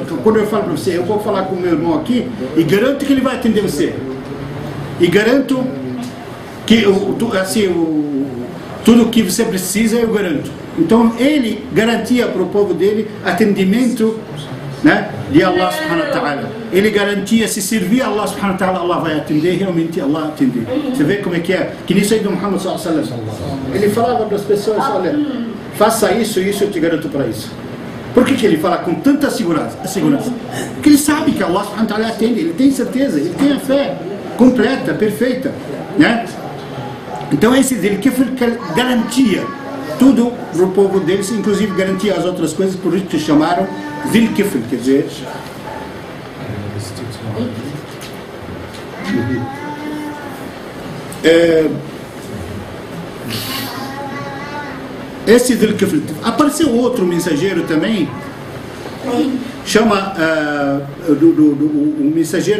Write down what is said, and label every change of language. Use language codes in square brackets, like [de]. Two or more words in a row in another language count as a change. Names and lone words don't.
[pt] Quando eu falo para você, eu vou falar com o meu irmão aqui, e garanto que ele vai atender você. E garanto que, assim, tudo o que você precisa, eu garanto. Então, ele garantia para o povo dele atendimento, né, de [ar] الله سبحانه وتعالى. [pt] Ele garantia, se servir a [ar] الله سبحانه وتعالى, [pt] Allah vai atender, realmente Allah atender. Você vê como é? Que nisso aí do Muhammad [ar] صلى الله عليه وسلم, [pt] ele falava para as pessoas, olha, faça isso, eu te garanto para isso. Por que ele fala com tanta segurança? Porque ele sabe que [ar] الله سبحانه وتعالى [pt] atende, ele tem certeza, ele tem a fé completa, perfeita, né? Então esse dele que garantia tudo para o povo deles, inclusive garantia as outras coisas, por isso que chamaram Zil-Kifl, quer dizer... Esse Zil-Kifl, apareceu outro mensageiro também, chama, o mensageiro